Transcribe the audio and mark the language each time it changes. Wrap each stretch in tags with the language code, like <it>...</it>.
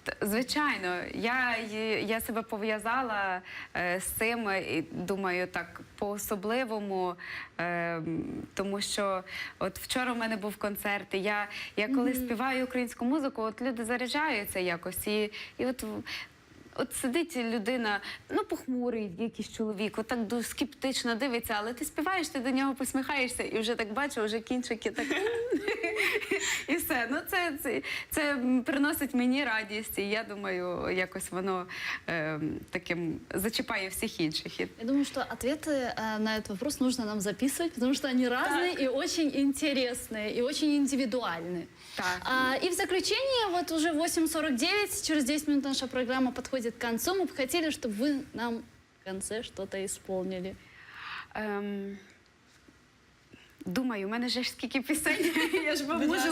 <uk>Звичайно, я себе пов'язала з цим, і думаю, так по-особливому, тому що от вчора в мене був концерт, і я коли співаю українську музику, от люди заряджаються якось, і от сидить людина, ну, похмурий якийсь чоловік, отак дуже скептично дивиться, але ти співаєш, ти до нього посміхаєшся, і вже так бачу, вже кінчики так і все. Ну, це приносить мені радість, і я думаю, якось воно таким зачіпає всіх інших.</uk> <ru>Я думаю, что ответы на этот вопрос нужно нам записывать, потому что они разные и очень интересные, и очень индивидуальные. Так. И в заключение, вот уже 8:49, через 10 минут наша программа подходит к концу. Мы бы хотели, чтобы вы нам в конце что-то исполнили.</ru> <uk>Думаю, у мене ж скільки пісень, я ж можу</uk>